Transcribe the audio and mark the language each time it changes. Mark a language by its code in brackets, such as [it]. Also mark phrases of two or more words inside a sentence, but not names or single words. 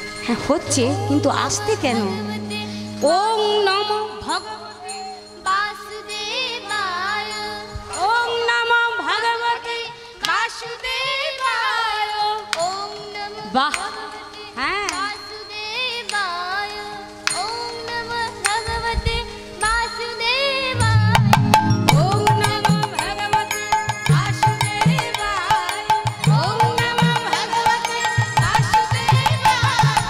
[bn] হচ্ছে, কিন্তু আসতে কেন? [sa] ওং নমো ভগবতে বাসুদেবায় ওং নমো ভগবতে বাসুদেবায়। ওং নমঃ [bn] বাহ, [sa] ভগবতে [bn] হ্যাঁ। [sa] বাসুদেবায় ওং নমঃ ভগবতে বাসুদেবায় ওং নমো ভগবতে বাসুদেবায়। ওং নমো ভগবতে বাসুদেবায়।